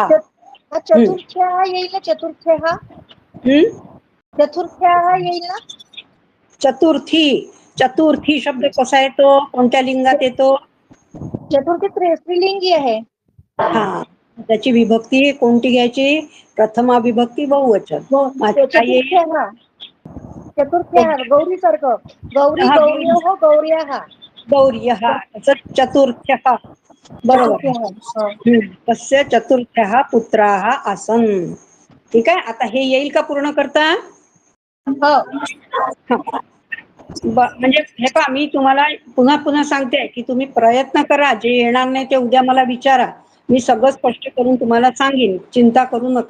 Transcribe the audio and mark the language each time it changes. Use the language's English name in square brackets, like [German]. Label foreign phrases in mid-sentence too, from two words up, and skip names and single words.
[Marathi] चतुर्थ्या येईल ना? चतुर्थ्या येईल ना? चतुर्थी शब्द कसा येतो? कोणत्या लिंगात येतो? चतुर्थी स्त्रीलिंगी आहे. हा, त्याची विभक्ती कोणती घ्यायची? प्रथमा विभक्ती बहुवचन. चतुर्थ्या गौरी सारखं, [Sanskrit] गौरी गौर्योः गौर्याः. गौर्यः, चतुर्थ्यः [Marathi] बरोबर आहे. हो. [Sanskrit] तस्य चतुर्थ्यः पुत्राः आसन्. [Marathi] ठीक आहे, आता हे येईल का पूर्ण करता? हो. म्हणजे हे पहा, मी तुम्हाला पुन्हा पुन्हा सांगते की तुम्ही प्रयत्न करा, जे येणार नाही ते उद्या मला विचारा, मी सगळं स्पष्ट करून तुम्हाला सांगेन, चिंता करू नका.